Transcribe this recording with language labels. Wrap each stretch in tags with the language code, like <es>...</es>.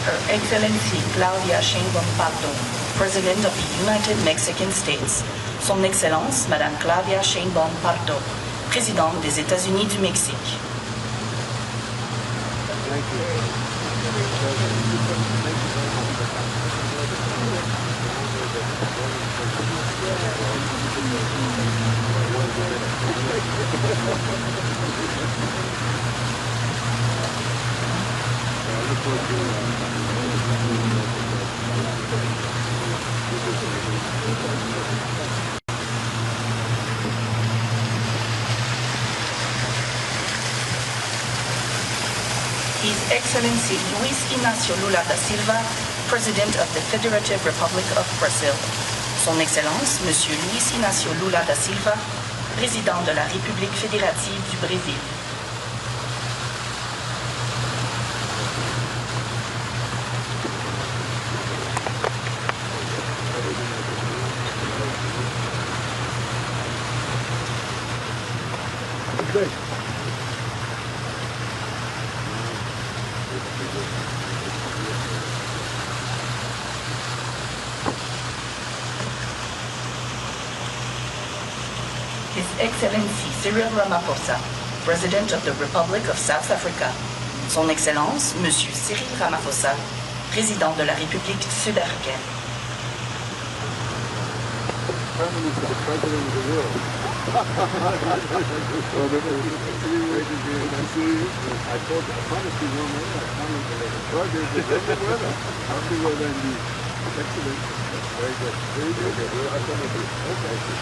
<en>Excellency Claudia Sheinbaum Pardo, President of the United Mexican States.</en> <fr>Son Excellence, Madame Claudia Sheinbaum Pardo, Présidente des États-Unis du Mexique.</fr> <en>His Excellency Luis Inácio Lula da Silva, President of the Federative Republic of Brazil.</en> <fr>Son Excellence, Monsieur Luis Inácio Lula da Silva, Président de la République fédérative du Brésil.</fr> <en>His Excellency Cyril Ramaphosa, President of the Republic of South Africa.</en> <fr>Son Excellence, Monsieur Cyril Ramaphosa, Président de la République sud-africaine.</fr> <en>Prime Minister, the President of the world. I promised you one more. I promised you. Roger, the weather. I'll be well then. Excellent. Very good. Very good. We're at the middle. Okay.</en>